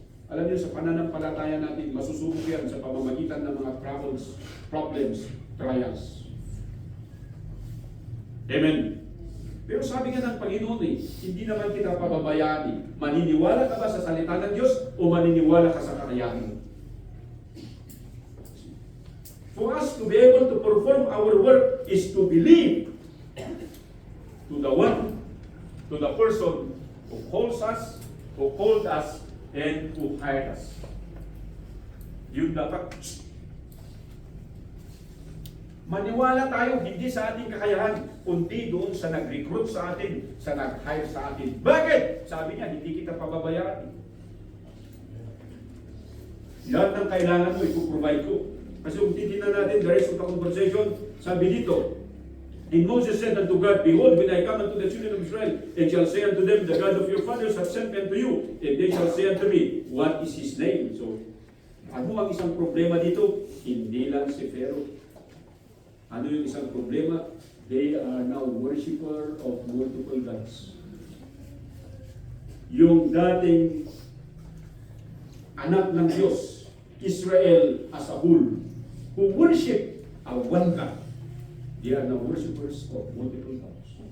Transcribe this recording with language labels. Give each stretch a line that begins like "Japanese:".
Filipino: Alam niyo, sa pananampalataya natin, masusubok yan sa pamamagitan ng mga troubles, problems, trials. Amen. Pero sabi nga ng Panginoon hindi naman kita pababayaan. Maniniwala ka ba sa salita ng Diyos o maniniwala ka sa kakayahan mo?
English: For us to be able to perform our work is to believe to the one, to the person who calls us, who called us, and who hired us.
Filipino: Yun dapat. Maniwala tayo hindi sa ating kakayahan, kundi doon sa nag-recruit sa atin, sa nag-hire sa atin. Bakit? Sabi niya, hindi kita pababayaan. Lahat ng kailangan mo, ipoprovide ko. Kasi kung titignan natin the rest of the conversation, sabi dito,
English: and Moses said unto God, behold, when I come unto the children of Israel, and shall say unto them, the God of your fathers hath sent me unto you, and they shall say unto me, what is his name?
Filipino: So, ano ang isang problema dito? Hindi lang si Pharaoh. Ano yung isang problema?
English: They are now worshiper of multiple gods.
Filipino: Yung dating anak ng Diyos,
English: Israel as a whole, who worship a one God, they are now worshippers of multiple gods.